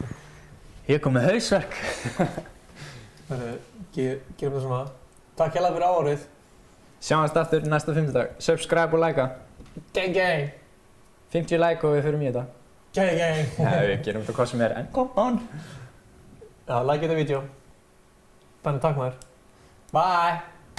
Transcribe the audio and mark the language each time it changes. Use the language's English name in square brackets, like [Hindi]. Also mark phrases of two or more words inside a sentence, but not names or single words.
[Icelandic] Ég kom með hausverk. Gerum þetta svona. Takk hérlega fyrir áhorfið. Sjáumst aftur næsta fimmtudag. Subscribe og likea. [English] Gang, gang. [Icelandic] 50 like og við förum í þetta. [English] Gang, gang. [Icelandic] Já, við gerum þetta hvað sem er, en [English] come on. [Icelandic] Já, like þetta vídeo. Þannig takk maður. Bye.